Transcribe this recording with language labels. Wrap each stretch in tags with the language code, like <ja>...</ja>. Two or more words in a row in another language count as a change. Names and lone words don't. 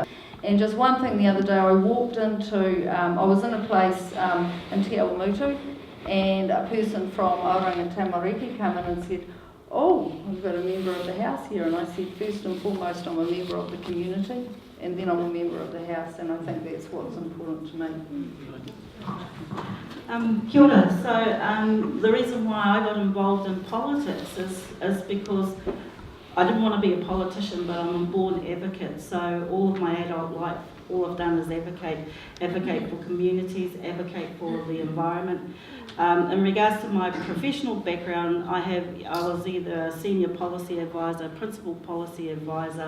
<en>And just one thing, the other day I walked into, I was in a place in Te Awamutu, and a person from Aotearoa Tamariki came in and said, "Oh, we've got a member of the house here." And I said, first and foremost, I'm a member of the community, and then I'm a member of the house, and I think that's what's important to me.</en> <mi>Kia ora.</mi> <en>So the reason why I got involved in politics is because I didn't want to be a politician, but I'm a born advocate. So all of my adult life, all I've done is advocate for communities, advocate for the environment. In regards to my professional background, I was either a senior policy advisor, principal policy advisor.</en>